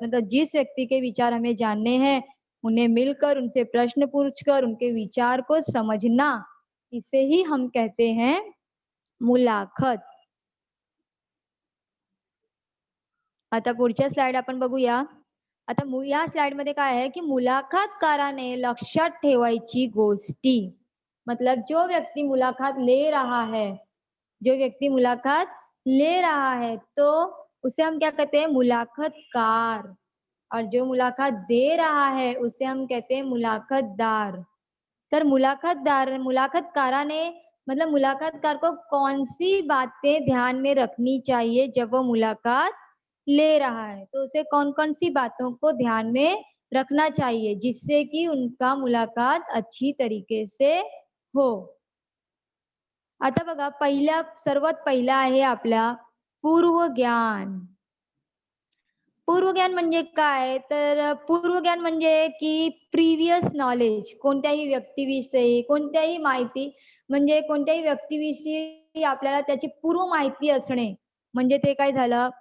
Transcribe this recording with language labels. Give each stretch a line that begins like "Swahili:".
Hindi: मतलब जिस व्यक्ति के विचार हमें जानने हैं, उन्हें मिलकर उनसे प्रश्न पूछकर उनके विचार को समझना, इसे ही हम कहते हैं मुलाखत।
Marathi: आता पुढच्या स्लाइड आपण बघूया. आता या स्लाइडमध्ये काय आहे, की मुलाखतकाराने लक्षात ठेवायची गोष्टी.
Hindi: मतलब जो व्यक्ति मुलाकात ले रहा है, जो व्यक्ति मुलाकात ले रहा है, तो उसे हम क्या कहते हैं? मुलाकातकार। और जो मुलाकात दे रहा है, उसे हम कहते हैं मुलाकातदार।
Marathi: तर मुलाकातकाराने
Hindi: मतलब मुलाकातकार को कौन-सी बातें ध्यान में रखनी चाहिए जब वो मुलाकात ले रहा है, तो उसे कौन-कौन सी बातों को ध्यान में रखना चाहिए जिससे कि उनका मुलाकात अच्छी तरीके से हो।
Marathi: आता बघा सर्वात पहिला आहे आपला पूर्वज्ञान. पूर्वज्ञान म्हणजे काय? तर पूर्वज्ञान म्हणजे की प्रिव्हियस नॉलेज कोणत्याही व्यक्तीविषयी, कोणत्याही माहिती म्हणजे कोणत्याही व्यक्तीविषयी आपल्याला त्याची पूर्व माहिती असणे. म्हणजे ते काय झालं?